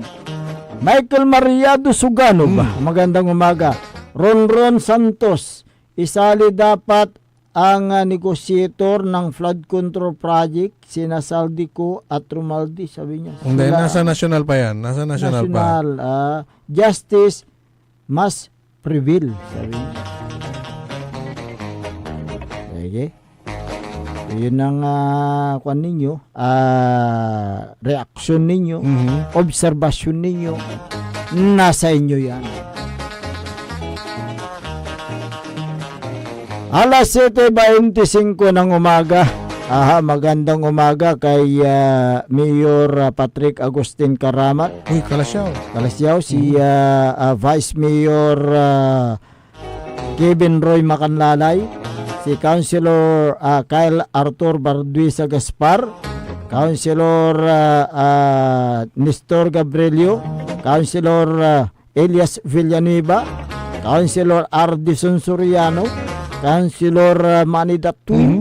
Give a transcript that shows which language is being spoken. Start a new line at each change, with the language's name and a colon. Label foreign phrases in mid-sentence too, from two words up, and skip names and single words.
Filipino: Michael Mariado Sugano ba? Magandang umaga. Ronron Santos, isali dapat ang negotiator ng
English: flood control project,
Filipino: sina Saldico at Romaldi, sabi niya. Hindi, nasa national pa yan. Nasa national pa.
English: Justice must prevail,
Filipino: sabi niya. Okay. Yun ang kuan ninyo, reaksyon ninyo, obserbasyon ninyo, nasa inyo yan. Alas 7:25 ng umaga. Magandang umaga kay Mayor Patrick Agustin Karamat. Uy, Kalasyaw. Si Vice Mayor Kevin Roy Macanlalay, si Councilor Kyle Arthur Barduisa Gaspar, Councilor Nestor Gabrielio, Councilor Elias Villanueva, Councilor Ardison Soriano, Councilor Manny Datu,